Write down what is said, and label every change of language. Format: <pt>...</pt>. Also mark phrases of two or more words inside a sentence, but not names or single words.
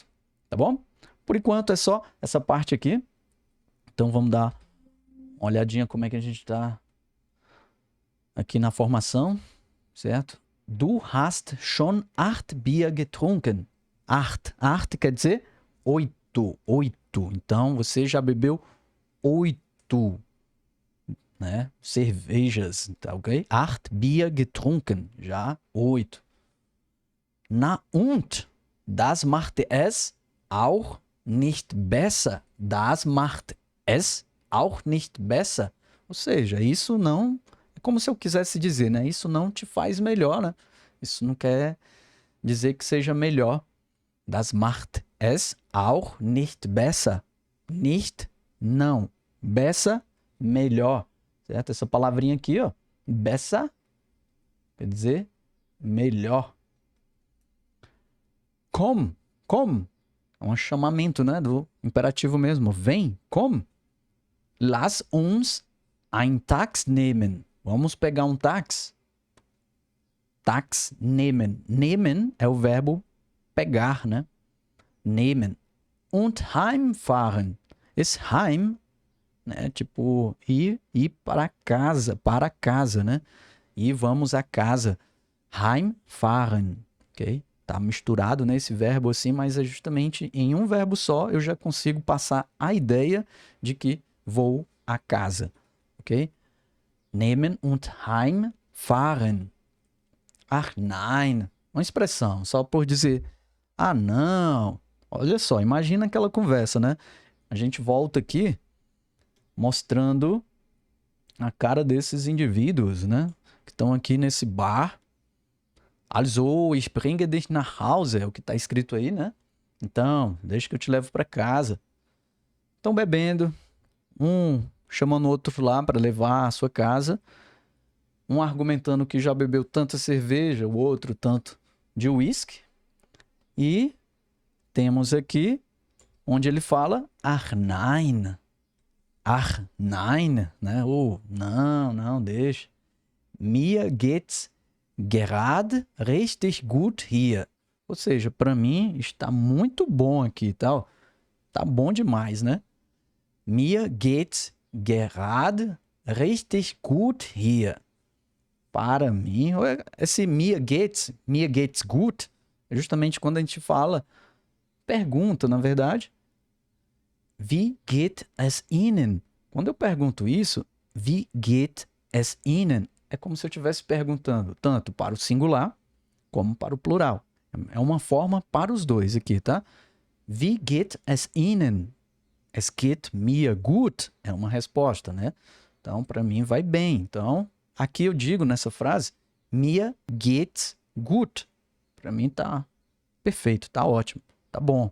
<pt>Tá bom? Por enquanto é só essa parte aqui. Então vamos dar uma olhadinha como é que a gente está aqui na formação, certo?</pt> <de>Du hast schon 8 Bier getrunken.</de> <pt>8 quer dizer 8. Então, você já bebeu 8, né, cervejas, tá ok?</pt> <de>8 Bier getrunken,</de> <pt>já 8.</pt> <de>Na und, das macht es auch nicht besser. Das macht es auch nicht besser.</de> <pt>Ou seja, isso não... É como se eu quisesse dizer, né? Isso não te faz melhor, né? Isso não quer dizer que seja melhor.</pt> <de>Das macht es auch nicht besser. Nicht,</de> <pt>não. Besser, melhor. Certo? Essa palavrinha aqui, ó. Besser, quer dizer melhor. Komm. É um chamamento, né? Do imperativo mesmo. Vem,</pt> <de>komm. Lass uns ein Taxi nehmen.</de> <pt>Vamos pegar um táxi.</pt> <de>Tax nehmen.</de> <pt>Nehmen é o verbo pegar, né?</pt> <de>Nehmen. Und heimfahren.</de> <pt>Esse heim, né? Tipo, ir para casa, né? E vamos a casa. Heimfahren, ok? Tá misturado nesse verbo assim, mas é justamente em um verbo só eu já consigo passar a ideia de que vou a casa, ok?</pt> <de>Nehmen und heimfahren. Ach, nein.</de> <pt>Uma expressão, só por dizer, ah, não. Olha só, imagina aquela conversa, né? A gente volta aqui mostrando a cara desses indivíduos, né? Que estão aqui nesse bar.</pt> <de>Also, ich bringe dich nach Hause,</de> <pt>é o que está escrito aí, né? Então, deixa que eu te levo para casa. Estão bebendo, chamando o outro lá para levar à sua casa. Um argumentando que já bebeu tanta cerveja, o outro tanto de uísque. E temos aqui onde ele fala</pt> <de>ach nein. Ach nein,</de> <pt>né? Não, deixa.</pt> <de>Mir geht's gerade richtig gut hier.</de> <pt>Ou seja, para mim está muito bom aqui e tal. Tá bom demais, né?</pt> <de>Mir geht's gerade richtig gut hier.</de> <pt>Para mim, esse</pt> <de>mir geht's gut,</de> <pt>é justamente quando a gente fala, pergunta, na verdade,</pt> <de>wie geht es Ihnen?</de> <pt>Quando eu pergunto isso,</pt> <de>wie geht es Ihnen?</de> <pt>É como se eu estivesse perguntando tanto para o singular como para o plural. É uma forma para os dois aqui, tá?</pt> <de>Wie geht es Ihnen? Es geht mir gut.</de> <pt>É uma resposta, né? Então, para mim, vai bem. Então, aqui eu digo nessa frase,</pt> <de>mir geht's gut.</de> <pt>Para mim tá perfeito, tá ótimo, tá bom.</pt>